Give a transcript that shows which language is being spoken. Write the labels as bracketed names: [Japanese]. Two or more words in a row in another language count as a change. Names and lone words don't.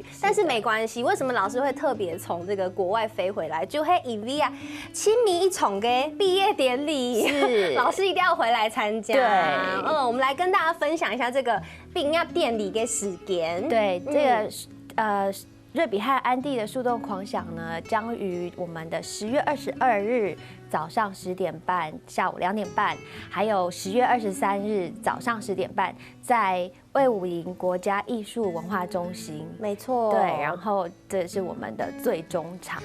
[Chinese] 但是沒關係，為什麼老師會特別從這個國外飛回來？就係因為啊，親民一場嘅畢業典禮，是老師一定要回來參加。對，我們來跟大家分享一下這個畢業典禮嘅時間。對，這個瑞比和安迪的树洞狂想呢，将于我们的10月22日早上10点半、下午2点半，还有10月23日早上10点半，在卫武营国家艺术文化中心。没错，对，然后这是我们的最终场